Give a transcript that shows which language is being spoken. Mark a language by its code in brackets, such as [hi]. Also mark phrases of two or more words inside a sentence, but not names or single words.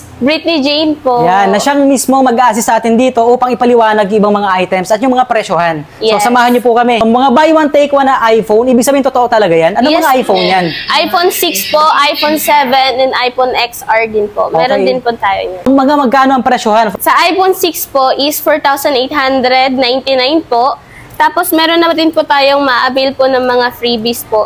[tl] Britney Jane po. Yan, na siyang mismo mag-a-assist sa atin dito upang ipaliwanag ibang mga items at yung mga presyohan. Yes. So samahan niyo po kami. Ang mga [en] buy one take one [tl] na iPhone, ibig sabihin totoo talaga yan? Ano Yes. mga iPhone yan? iPhone 6 po, iPhone 7, and iPhone XR din po. Meron Okay. din po tayo niyan. Mga magkano ang presyohan? Sa iPhone 6 po is 4,899 po. Tapos meron na din po tayong ma-avail po ng mga freebies po.